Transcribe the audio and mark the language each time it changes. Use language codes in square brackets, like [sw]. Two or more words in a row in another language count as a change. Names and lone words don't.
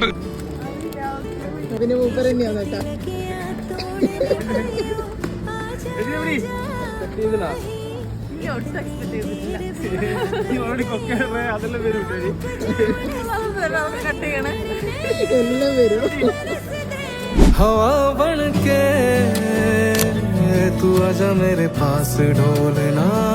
[ml] പിന്നെ മൂപ്പർ തന്നെയാന്ന് കേട്ടാ. അതെല്ലാം വരും, കട്ട് ചെയ്യണേ. എല്ലാം വരും. [hi] हवा बन के तू आजा मेरे पास ढोलना.